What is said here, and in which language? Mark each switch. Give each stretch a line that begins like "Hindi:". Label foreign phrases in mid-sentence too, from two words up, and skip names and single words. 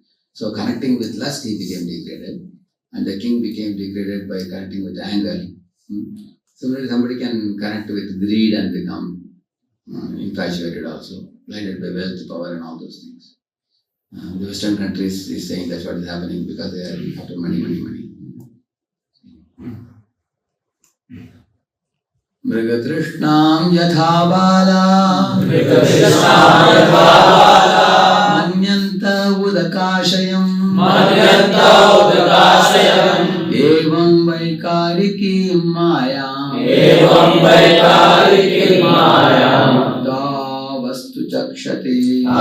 English: So connecting with lust, he became degraded. And the king became degraded by connecting with anger. Similarly, somebody can connect with greed and become infatuated also, blinded by wealth, power and all those things. The Western countries is saying that's what is happening because they are after money.
Sanskrit: Mrigatrishnam yatha bala manyanta udakashayam evam vaikariki maya vastu chakshate.